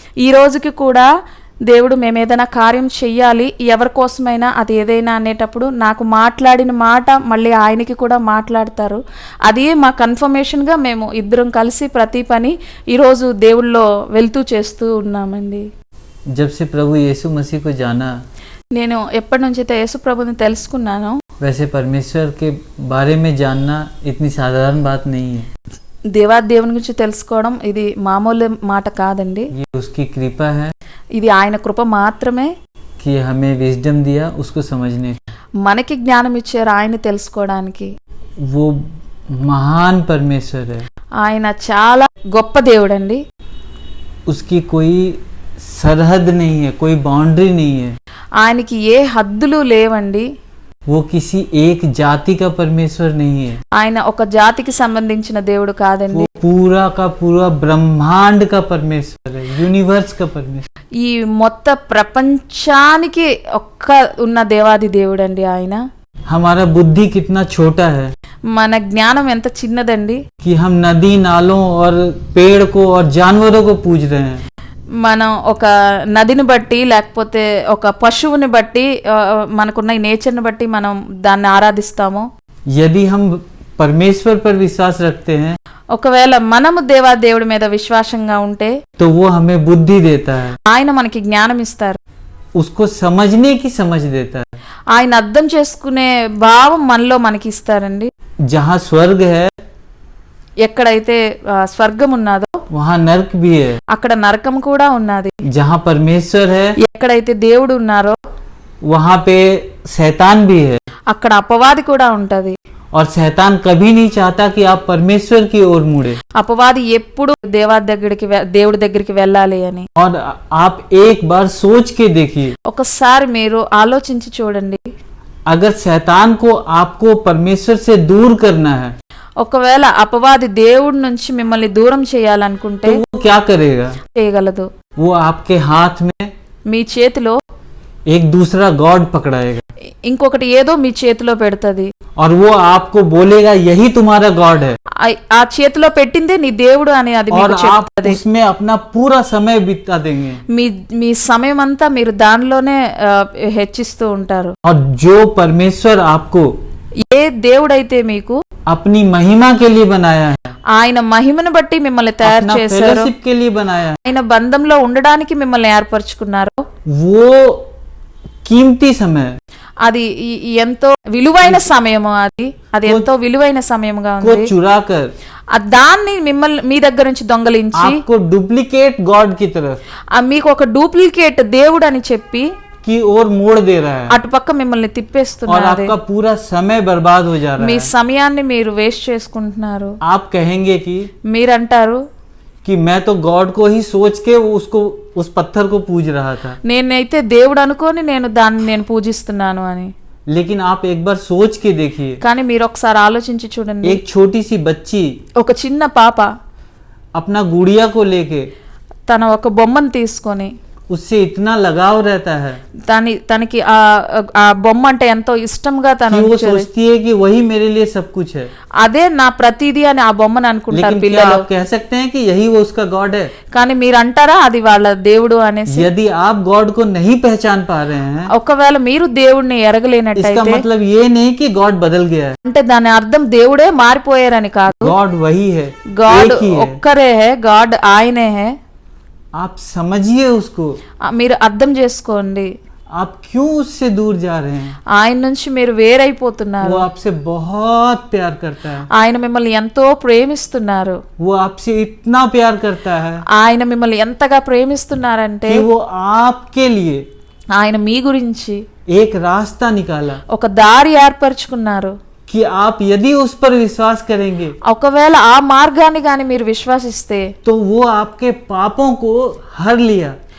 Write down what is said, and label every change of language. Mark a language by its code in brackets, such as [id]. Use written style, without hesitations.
[te] ఈ రోజుకి కూడా దేవుడు మేము ఏదైనా కార్యం చెయ్యాలి, ఎవరి కోసమైనా అది ఏదైనా అనేటప్పుడు నాకు మాట్లాడిన మాట మళ్ళీ ఆయనకి కూడా మాట్లాడతారు. అది మా కన్ఫర్మేషన్గా మేము ఇద్దరం కలిసి ప్రతి పని ఈరోజు దేవుళ్ళో వెళ్తూ చేస్తూ ఉన్నామండి. [hi] जब से प्रभु यीशु मसीह को जाना, [te] నేను ఎప్పటి నుంచి అయితే యేసు ప్రభుని తెలుసుకున్నానో, [hi] वैसे परमेश्वर के बारे में जानना इतनी साधारण बात नहीं है. [te] దేవుని గురించి తెలుసుకోవడం ఇది మామూలు మాట కాదండి. [hi] ये उसकी कृपा है [te] ఇది ఆయన కృప మాత్రమే. [hi] कि हमें विजडम दिया उसको समझने. [te] మనకి జ్ఞానం ఇచ్చారు ఆయన తెలుసుకోవడానికి. [hi] वो महान परमेश्वर है. [te] ఆయన చాలా గొప్ప దేవుడండి. [hi] उसकी कोई सरहद नहीं है, कोई बाउंड्री नहीं है. [te] ఆయనకి ఏ హద్దులు లేవండి. [hi] वो किसी एक जाति का परमेश्वर नहीं है. [te] ఆయన ఒక జాతికి సంబంధించిన దేవుడు కాదండి. [hi] वो पूरा का पूरा ब्रह्मांड का परमेश्वर है, यूनिवर्स का परमेश्वर. [te] ఈ మొత్త ప్రపంచానికి ఒక్క ఉన్న దేవాది దేవుడండి ఆయన. [hi] हमारा बुद्धि कितना छोटा है [te] మన జ్ఞానం ఎంత చిన్నదండి. [hi] कि हम नदी नालों और पेड़ को और जानवरों को पूज रहे हैं. [te] మనం ఒక నదిని బట్టి లేకపోతే ఒక పశువుని బట్టి మనకున్న ఈ నేచర్ని బట్టి మనం దాన్ని ఆరాధిస్తాము. [hi] यदि हम परमेश्वर पर विश्वास रखते हैं [te] ఒకవేళ మనము దేవుడి మీద విశ్వాసంగా ఉంటే [hi] तो वो हमें बुद्धि देता है, [te] ఆయన మనకి జ్ఞానం ఇస్తారు. [hi] उसको समझने की समझ देता है. [te] ఆయన అర్థం చేసుకునే భావం మనలో మనకి ఇస్తారండి. [hi] जहाँ स्वर्ग है [te] ఎక్కడైతే స్వర్గం ఉన్నదో [hi] वहाँ नरक भी है. [te] అక్కడ నరకం కూడా ఉన్నది. [hi] जहाँ परमेश्वर है [te] ఎక్కడైతే దేవుడు ఉన్నారో [hi] वहाँ पे शैतान भी है. [te] అక్కడ అపవాది కూడా ఉంటది. [hi] और शैतान कभी नहीं चाहता कि आप परमेश्वर की ओर मुड़े. [te] అపవాది ఎప్పుడు దేవుడి దగ్గరికి వెళ్ళాలి అని. [hi] और आप एक बार सोच के देखिए, [te] ఒకసారి మీరు ఆలోచించి చూడండి. [hi] अगर शैतान को आपको परमेश्वर से दूर करना है [te] ఒకవేళ అపవాది దేవుడి నుంచి మిమ్మల్ని దూరం చేయాలనుకుంటే [hi] तो वो क्या करेगा? [te] చేయగలదు. [hi] वो आपके हाथ में [te] మీ చేతిలో [hi] एक दूसरा गॉड पकड़ाएगा [te] ఇంకొకటి ఏదో మీ చేతిలో పెడుతుంది. [hi] और वो आपको बोलेगा यही तुम्हारा गॉड है. [te] ఆ చేతిలో పెట్టిందే నీ దేవుడు అని అది [hi] और [te] మీకు [hi] आप [te] చెప్తుంది. [hi] उसमें अपना पूरा समय बिता देंगे. [te] మీ సమయం అంతా మీరు దానిలోనే హెచ్చిస్తూ ఉంటారు. [hi] और जो परमेश्वर आपको [te] ఏ దేవుడైతే మీకు [hi] अपनी महिमा के लिए बनाया है, [te] ఆయన మహిమను బట్టి మిమ్మల్ని తయారు [hi] अपना [te] చేశారు, [hi] फेलोशिप के लिए बनाया है, [te] ఆయన బంధంలో ఉండడానికి మిమ్మల్ని ఏర్పరచుకున్నారు. [hi] वो कीमती समय है. [te] అది ఎంతో విలువైన సమయము. అది ఎంతో విలువైన సమయంగా [hi] को [te] ఉంది. [hi] चुरा कर [te] దాన్ని మీ దగ్గర నుంచి దొంగలించి [hi] आपको डुप्लीकेट गॉड की तरफ [te] మీకు ఒక డూప్లికేట్ దేవుడు అని చెప్పి [hi] की ओर मोड़ दे रहा है. [te] అటుపక్క మిమ్మల్ని [hi] और [te] తిప్పేస్తున్నారు. [hi] आपका पूरा समय बर्बाद हो जा रहा [te] మీ [hi] है. [te] సమయాన్ని మీరు వేస్ట్ చేసుకుంటున్నారు. [hi] आप कहेंगे कि [te] మీరంటారు [hi] कि मैं तो गॉड को ही सोच के उसको उस पत्थर को पूज रहा था, [te] నేనైతే దేవుడు అనుకొని దాన్ని పూజిస్తున్నాను అని. [hi] लेकिन आप एक बार सोच के देखिए, [te] కానీ మీరు ఒకసారి ఆలోచించి చూడండి, [hi] एक छोटी सी बच्ची [te] ఒక చిన్న పాప [hi] अपना गुड़िया को लेके [te] తన ఒక బొమ్మను తీసుకొని [hi] उससे इतना लगाव रहता है [te] తనకి ఆ బొమ్మ అంటే ఎంతో ఇష్టంగా తను [hi] कि वो [te] ఉంచేది. [hi] सोचती है कि वही मेरे लिए सब कुछ है। [te] అదే నా ప్రతిదీ అని ఆ బొమ్మను అనుకుంటారు [hi] लेकिन क्या [te] పిల్లలు. [hi] आप कह सकते हैं कि यही वो उसका गॉड है? [te] కానీ మీరు అంటారా అది వాళ్ళ దేవుడు అనేసి? [hi] यदि आप गॉड को नहीं पहचान पा रहे हैं, [te] ఒకవేళ మీరు దేవుడిని [hi] इसका [te] ఎరగలేనట్టయితే [hi] मतलब ये नहीं कि गॉड बदल गया है। [te] అంటే దాని అర్థం దేవుడే మారిపోయారని కాదు. [hi] गॉड वही है, [te] గాడ్ [hi] एक ही है। [te] ఒక్కరే హే, గాడ్ ఆయనే హే. [hi] आप समझिए उसको, [te] మీరు అర్థం చేసుకోండి, [hi] आप क्यों उससे दूर जा रहे हैं? [te] ఆయన నుంచి మీరు వేరైపోతున్నారు. [hi] वो आपसे बहुत प्यार करता है, [te] ఆయన మిమ్మల్ని ఎంతో ప్రేమిస్తున్నారు. [hi] वो आपसे इतना प्यार करता है [te] ఆయన మిమ్మల్ని ఎంతగా ప్రేమిస్తున్నారంటే [hi] कि वो आपके लिए [te] ఆయన మీ గురించి [hi] एक रास्ता निकाला [te] ఒక దారి ఏర్పరచుకున్నారు. [hi] कि आप यदि उस पर विश्वास करेंगे [te] ఒకవేళ ఆ మార్గాన్ని కానీ మీరు విశ్వసిస్తే [hi] तो वो आपके पापों को हर लिया,